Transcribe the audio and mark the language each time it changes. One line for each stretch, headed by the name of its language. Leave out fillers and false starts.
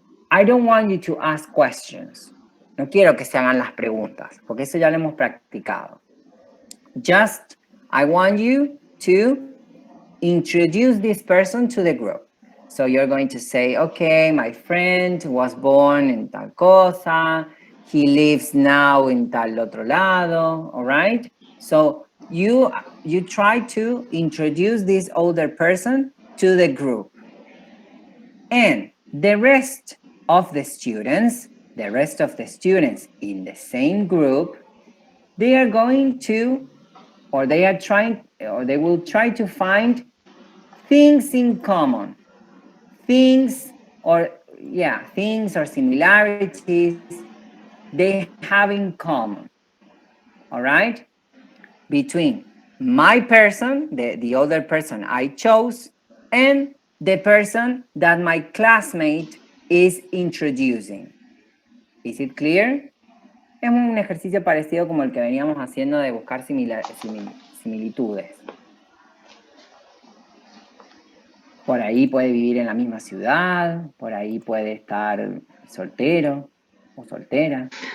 English: I don't want you to ask questions.
Spanish: No quiero que se hagan las preguntas, porque eso ya lo hemos practicado.
English: Just, I want you to introduce this person to the group. So you're going to say, okay, my friend was born in
Spanish: tal cosa,
English: he lives now in
Spanish: tal otro lado,
English: all right? So you try to introduce this older person to the group. And the rest of the students in the same group, they are going to, or they will try to find things in common, things or similarities they have in common, all right? Between my person, the other person I chose, and the person that my classmate is introducing. Is it clear?
Spanish: Es un ejercicio parecido como el que veníamos haciendo de buscar similitudes. Por ahí puede vivir en la misma ciudad, por ahí puede estar soltero o soltera.